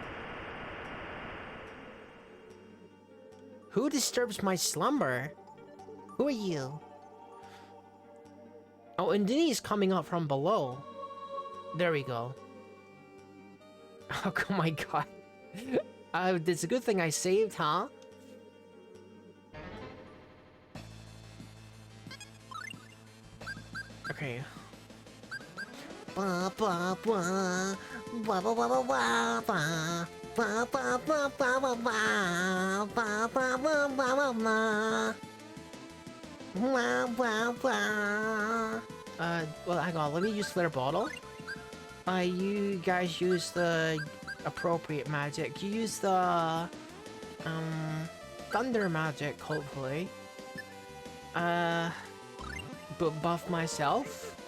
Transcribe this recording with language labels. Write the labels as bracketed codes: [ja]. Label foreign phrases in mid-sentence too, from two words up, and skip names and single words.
[en] Who disturbs my slumber? Who are you? Oh, and Denny's coming up from below. There we go. Oh my god. It's a good thing I saved, huh? Okay. Ba ba ba ba ba ba ba ba ba ba ba ba ba ba ba ba ba ba ba ba. Well, hang on, let me use Flare Bottle. You guys use the appropriate magic. You use the, Thunder magic, hopefully. But buff myself.